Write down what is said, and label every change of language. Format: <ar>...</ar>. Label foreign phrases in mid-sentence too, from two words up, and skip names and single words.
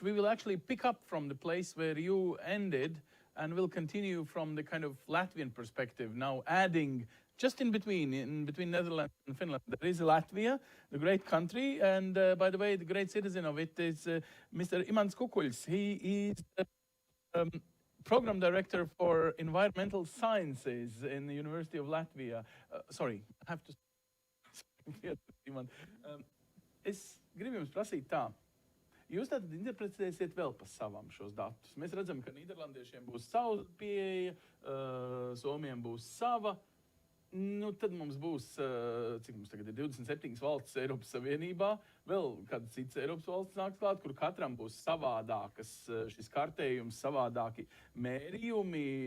<en>We will actually pick up from the place where you ended, and we'll continue from the kind of Latvian perspective now, adding just in between Netherlands and Finland. There is Latvia, the great country, and by the way, the great citizen of it is Mr. Imants Kukuļs. He is Program Director for Environmental Sciences in the University of Latvia. Sorry, I have to...</en> <lv>Es gribu jums prasīt tā. Jūs tātad interpretēsiet vēl pa savam šos datus. Mēs redzam, ka nīderlandiešiem būs sava pieeja, somiem būs sava. Nu, tad mums būs, cik mums tagad ir 27 valstis Eiropas Savienībā, vēl kāda cits Eiropas valsts nāks klāt, kur katram būs savādākas šis kartējums, savādāki mērījumi.</lv>